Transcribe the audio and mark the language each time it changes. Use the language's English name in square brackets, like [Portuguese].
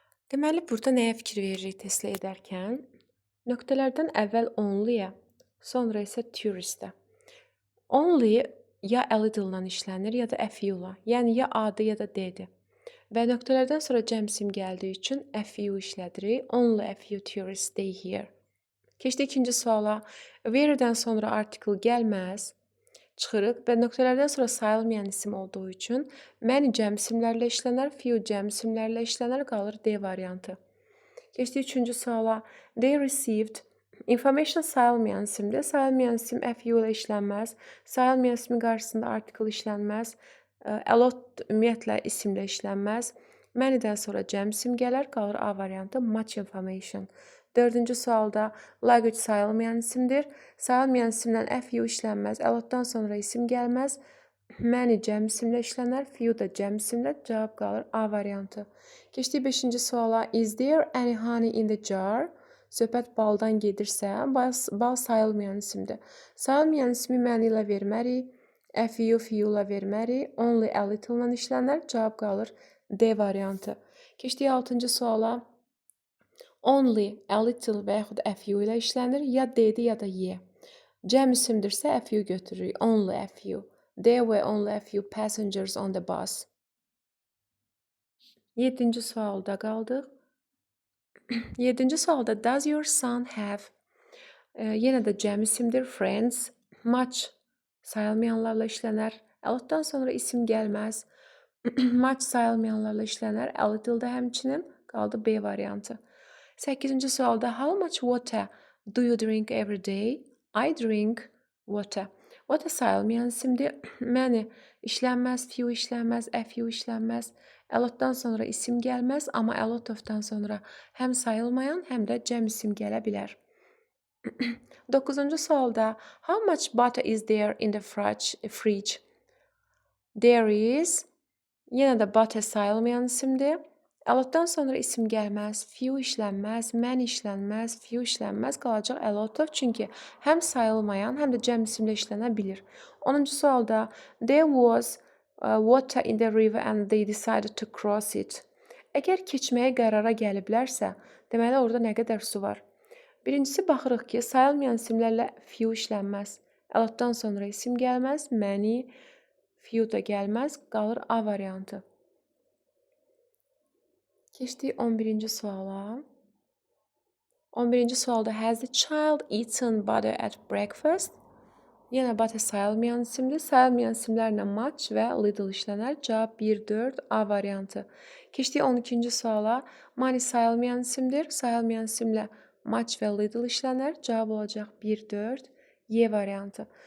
[Azerbaijani] Deməli, burada nəyə fikir veririk testlə edərkən? Nöqtələrdən əvvəl only-yə, sonra isə tourist-ə. Only ya a little-la işlənir, ya da a few-la. Yəni, ya A-dır, ya da D-dir. Və nöqtələrdən sonra cəmsim gəldiyi üçün a few işlədirik. [English] Only a few tourists stay here. [Azerbaijani] Keçdik ikinci suala. Where-dən sonra article gəlməz. Çıxırıq və nöqtələrdən sonra sayılmayan isim olduğu üçün many cəmsimlərlə işlənər, few cəmsimlərlə işlənər, qalır D variantı. Keçdik üçüncü suala. [English] They received. [Azerbaijani] Information sayılmayan isimdir. Sayılmayan isim a few ilə işlənməz. Sayılmayan isimin qarşısında article işlənməz. A lot ümumiyyətlə isimlə işlənməz. Many-dən sonra cəmsim gələr, qalır A variantı. [English] Much information. [Azerbaijani] Dördüncü sualda language sayılmayan isimdir. Sayılmayan isimlə a few işlənməz. A lot-dan sonra isim gəlməz. Many cəmsimlə işlənər. Few da cəmsimlə. Cavab qalır A variantı. Keçdik 5-ci suala. [English] Is there any honey in the jar? [Azerbaijani] Söhbət baldan gedirsə, bal sayılmayan isimdir. Sayılmayan ismi many ilə vermərik. A few, few ilə vermərik. Only a little ilə işlənər. Cavab qalır D variantı. Keçdik 6-cı suala. Only, a little və yaxud a few ilə işlənir. Ya D-dir, ya da Y. Cəm isimdirsə a few götürürük. [English] Only a few. There were only a few passengers on the bus. [Azerbaijani] 7-ci sualda qaldıq. 7-ci sualda [English] does your son have? [Azerbaijani] Yenə də cəm isimdir. Friends. Much sayılmayanlarla işlənər. A lot-dan sonra isim gəlməz. Much sayılmayanlarla işlənər. A little da həmçinin. Qaldı B variantı. 8-ci sualda [English] how much water do you drink every day? I drink water. [Azerbaijani] Water sayılmayan isimdir. Many işlənməz, few işlənməz, a few işlənməz. A lot-dan sonra isim gəlməz, amma a lot of-dan sonra həm sayılmayan, həm də cəm isim gələ bilər. 9-cu sualda [English] how much butter is there in the fridge? There is. [Azerbaijani] Yenə də butter sayılmayan isimdir. A lot-dan sonra isim gəlməz, few işlənməz, many işlənməz, few işlənməz, qalacaq a lot of, çünki həm sayılmayan, həm də cəm isimlə işlənə bilir. 10-cu sualda [English] there was water in the river and they decided to cross it. [Azerbaijani] Əgər keçməyə qərara gəliblərsə, deməli orada nə qədər su var? Birincisi baxırıq ki, sayılmayan isimlərlə few işlənməz. A lot-dan sonra isim gəlməz, many, few da gəlməz, qalır A variantı. Keçdik 11-ci suala. 11-ci sualda [English] has the child eaten butter at breakfast? [Azerbaijani] Yenə butter sayılmayan isimdir. Sayılmayan isimlərlə much və little işlənər. Cavab 1-4 A variantı. Keçdik 12-ci suala. Money sayılmayan isimdir. Sayılmayan isimlə much və little işlənər. Cavab olacaq 1-4 Y variantı.